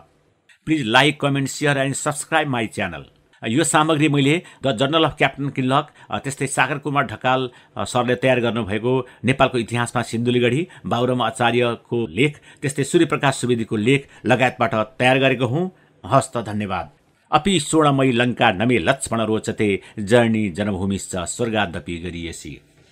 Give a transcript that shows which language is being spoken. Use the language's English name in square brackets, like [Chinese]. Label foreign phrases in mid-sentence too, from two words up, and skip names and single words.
[English] Please like, comment, share and subscribe my channel. [Nepali] यो सामग्री मैले द जर्नल अफ क्याप्टन किनलक, त्यस्तै सागर कुमार ढकाल सरले तयार गर्नुभएको नेपालको इतिहासमा सिन्धुलीगढी, बाबुराम आचार्यको लेख, त्यस्तै सूर्यप्रकाश सुवेदीको लेख लगायतबाट तयार गरेको हुँ। हस्त धन्यवाद। [Sanskrit] अपि स्वर्णमयी लङ्का नमे लक्ष्मण रोचते जर्नी जनभूमिश्च स्वर्गादपि गरियसी।